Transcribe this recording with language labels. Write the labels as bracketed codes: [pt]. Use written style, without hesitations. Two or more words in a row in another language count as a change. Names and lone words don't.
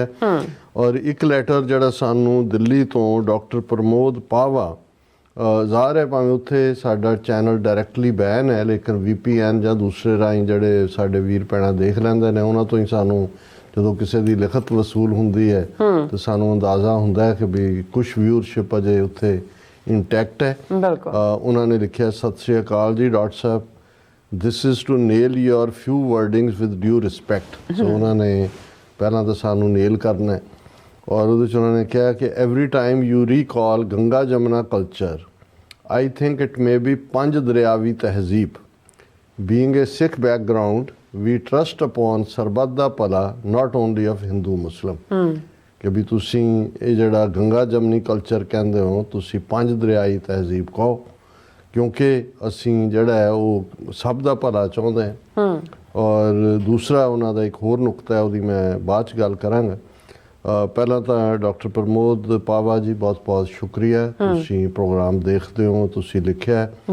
[pa] ਔਰ ਇੱਕ ਲੈਟਰ ਜਿਹੜਾ ਸਾਨੂੰ ਦਿੱਲੀ ਤੋਂ ਡਾਕਟਰ ਪ੍ਰਮੋਦ ਪਾਵਾ ਜ਼ਾਹਰ ਹੈ ਭਾਵੇਂ ਉੱਥੇ ਸਾਡਾ [en] channel directly ban [pa] ਹੈ ਲੇਕਿਨ VPN ਜਾਂ ਦੂਸਰੇ ਰਾਹੀਂ ਜਿਹੜੇ ਸਾਡੇ ਵੀਰ ਭੈਣਾਂ ਦੇਖ ਲੈਂਦੇ ਨੇ ਉਹਨਾਂ ਤੋਂ ਹੀ ਸਾਨੂੰ ਜਦੋਂ ਕਿਸੇ ਦੀ ਲਿਖਤ ਵਸੂਲ ਹੁੰਦੀ ਹੈ ਤਾਂ ਸਾਨੂੰ ਅੰਦਾਜ਼ਾ ਹੁੰਦਾ ਹੈ ਕਿ ਵੀ ਕੁਛ ਵਿਊਅਰਸ਼ਿਪ ਅਜੇ ਉੱਥੇ ਇੰਟੈਕਟ ਹੈ। ਉਹਨਾਂ ਨੇ ਲਿਖਿਆ, ਸਤਿ ਸ਼੍ਰੀ ਅਕਾਲ ਜੀ ਡਾਕਟਰ ਸਾਹਿਬ, [en] this is to nail your few wordings with due respect। [pa] ਸੋ ਉਹਨਾਂ ਨੇ ਪਹਿਲਾਂ ਤਾਂ ਸਾਨੂੰ ਨੇਲ ਕਰਨਾ ਹੈ ਔਰ ਉਹਦੇ 'ਚ ਉਹਨਾਂ ਨੇ ਕਿਹਾ ਕਿ [en] every time you recall [pa] ਗੰਗਾ ਜਮਨਾ [en] culture I think it may be [pa] ਪੰਜ ਦਰਿਆਵੀ ਤਹਿਜ਼ੀਬ। [en] being a Sikh background we trust upon [pa] ਸਰਬੱਤ ਦਾ ਭਲਾ [en] not only of Hindu Muslim। [pa] ਕਿ ਵੀ ਤੁਸੀਂ ਇਹ ਜਿਹੜਾ ਗੰਗਾ ਜਮਨੀ ਕਲਚਰ ਕਹਿੰਦੇ ਹੋ ਤੁਸੀਂ ਪੰਜ ਦਰਿਆਈ ਤਹਿਜ਼ੀਬ ਕਹੋ ਕਿਉਂਕਿ ਅਸੀਂ ਜਿਹੜਾ ਹੈ ਉਹ ਸਭ ਦਾ ਭਲਾ ਚਾਹੁੰਦੇ ਹਾਂ। ਔਰ ਦੂਸਰਾ ਉਹਨਾਂ ਦਾ ਇੱਕ ਹੋਰ ਨੁਕਤਾ ਹੈ ਉਹਦੀ ਮੈਂ ਬਾਅਦ 'ਚ ਗੱਲ ਕਰਾਂਗਾ। ਪਹਿਲਾਂ ਤਾਂ ਡਾਕਟਰ ਪ੍ਰਮੋਦ ਪਾਵਾ ਜੀ ਬਹੁਤ ਬਹੁਤ ਸ਼ੁਕਰੀਆ, ਤੁਸੀਂ ਪ੍ਰੋਗਰਾਮ ਦੇਖਦੇ ਹੋ, ਤੁਸੀਂ ਲਿਖਿਆ।